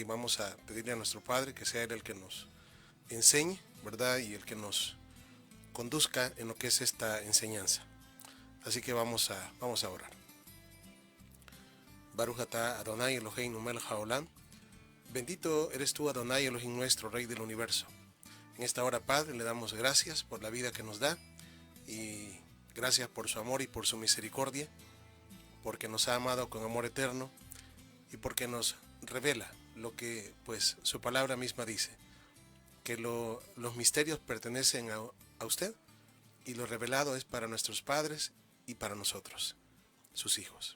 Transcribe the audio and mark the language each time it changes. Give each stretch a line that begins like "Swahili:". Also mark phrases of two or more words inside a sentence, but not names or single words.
Spanish: Y vamos a pedirle a nuestro Padre que sea Él el que nos enseñe, ¿verdad? Y el que nos conduzca en lo que es esta enseñanza. Así que vamos a orar.
Hebrew: ברוך אתה אדוני אלוהינו מלך העולם.
Spanish: Bendito eres tú,
Hebrew: אדוני אלוהים
Spanish: nuestro, Rey del universo. En esta hora, Padre, le damos gracias por la vida que nos da y gracias por su amor y por su misericordia, porque nos ha amado con amor eterno y porque nos revela lo que pues su palabra misma dice, que los misterios pertenecen a usted y lo revelado es para nuestros padres y para nosotros, sus hijos.